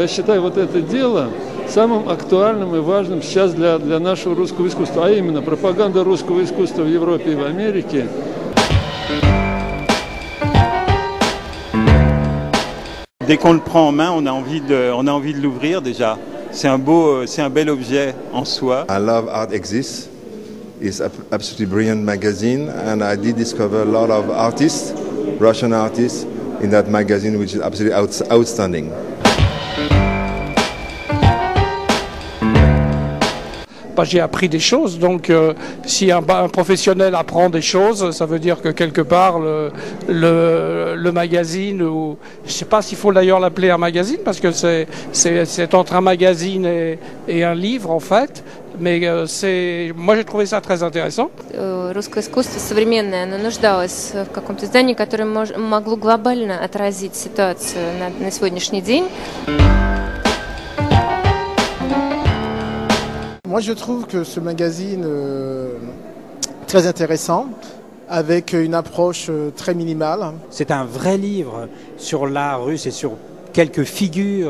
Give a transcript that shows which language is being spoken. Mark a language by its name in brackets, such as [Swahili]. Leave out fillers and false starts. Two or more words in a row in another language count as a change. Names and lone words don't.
[Russian] Я считаю вот это дело самым актуальным и важным сейчас для нашего русского искусства, а именно пропаганда русского искусства в Европе и в Америке. [French] Dès qu'on le prend en main, on a envie de l'ouvrir déjà. C'est un bel objet en soi. [English] I love Art Exist. It's absolutely brilliant magazine, and I did discover a lot of artists, Russian artists, in that magazine, which is absolutely outstanding. [French] J'ai appris des choses, donc si un professionnel apprend des choses, ça veut dire que quelque part le magazine, ou je ne sais pas s'il faut d'ailleurs l'appeler un magazine, parce que c'est entre un magazine et un livre en fait, mais moi j'ai trouvé ça très intéressant. [Russian] Русское искусство современное, оно нуждалось в каком-то издании, которое могло глобально отразить ситуацию на сегодняшний день. [French] Moi, je trouve que ce magazine est très intéressant, avec une approche très minimale. C'est un vrai livre sur l'art russe et sur quelques figures.